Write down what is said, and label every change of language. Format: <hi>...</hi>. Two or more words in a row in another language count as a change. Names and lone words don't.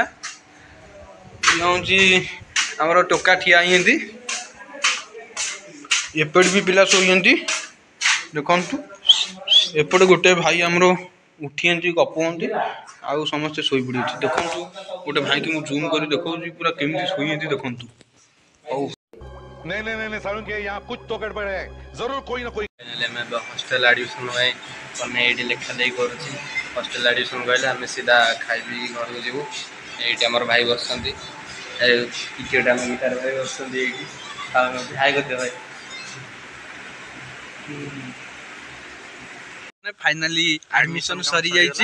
<or>ଇଏ ହେଉଛି ଆମର ଟୋକା ଠିଆ ହେଇଛନ୍ତି। ଏପଟେ ବି ପିଲା ଶୋଇଛନ୍ତି ଦେଖନ୍ତୁ। ଏପଟେ ଗୋଟେ ଭାଇ ଆମର ଉଠିଛନ୍ତି ଗପୁଛନ୍ତି, ଆଉ ସମସ୍ତେ ଶୋଇପଡ଼ିଛନ୍ତି। ଦେଖନ୍ତୁ ଗୋଟେ ଭାଇକି ମୁଁ ଜୁମ୍ କରି ଦେଖାଉଛି ପୁରା କେମିତି ଶୋଇଛନ୍ତି ଦେଖନ୍ତୁ। ହଉ</or> <hi>नहीं सारुण के यहाँ कुछ तो गड़बड़ है, जरूर कोई ना कोई।</hi> <or>ଆମେ</or> <en>hostel admission</en> <or>ପାଇଁ ଆମେ ଏଇଠି ଲେଖା ଲେଖି କରୁଛି।</or> <en>hostel admission</en> <or>କହିଲେ ଆମେ ସିଧା ଖାଇବି ଘରକୁ ଯିବୁ। ଏଇଠି ଆମର ଭାଇ ବସୁଛନ୍ତି, ଟିକେଟ୍ ଆମ ଗୀତାର ଭାଇ ବସୁଛନ୍ତି ଏଇଠି। ହାଇ କରିଦିଅ ଭାଇ।</or> <en>finally admission</en> <or>ସରିଯାଇଛି।</or>